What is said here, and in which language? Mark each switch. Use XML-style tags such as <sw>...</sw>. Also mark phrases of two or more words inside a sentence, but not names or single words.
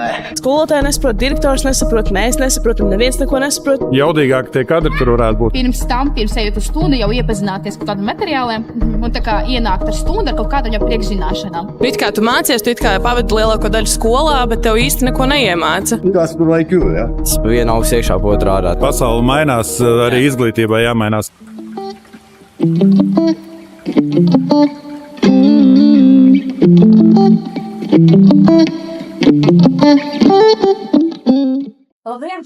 <lv>Skolotāji nesaprot, direktors nesaprot, mēs nesaprotam, neviens neko nesaprot. Jaudīgāk tie kadri tur varētu būt. Pirms ejot uz stundu, jau iepazināties ar kādiem materiāliem un tā kā ienākt ar stundu ar kaut kādām priekšzināšanām. It kā tu mācies, tu it kā pavadi lielāko daļu skolā, bet tev īsti neko neiemāca.</lv> <en>That's like you,</en> <lv>ja? Tas viena augs iekšā, otru ārā. Pasaule mainās, arī izglītībai jāmainās. Labdien!</lv>